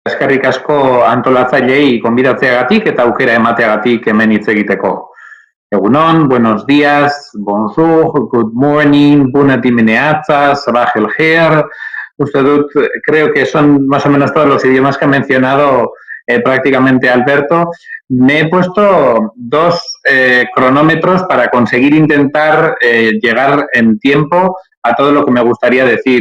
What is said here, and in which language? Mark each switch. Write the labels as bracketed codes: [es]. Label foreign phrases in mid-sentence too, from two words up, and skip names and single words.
[eu] eskerrik asko antolatzaileei gonbidatzeagatik eta aukera emateagatik hemen hitz egiteko. Egunon, [es] buenos días, [ar] bonjour, [en] good morning, [ro] bună dimineața, [ar] صباح الخير. [es] Creo que son más o menos todos los idiomas que ha mencionado prácticamente Alberto. Me he puesto dos cronómetros para conseguir intentar llegar en tiempo a todo lo que me gustaría decir.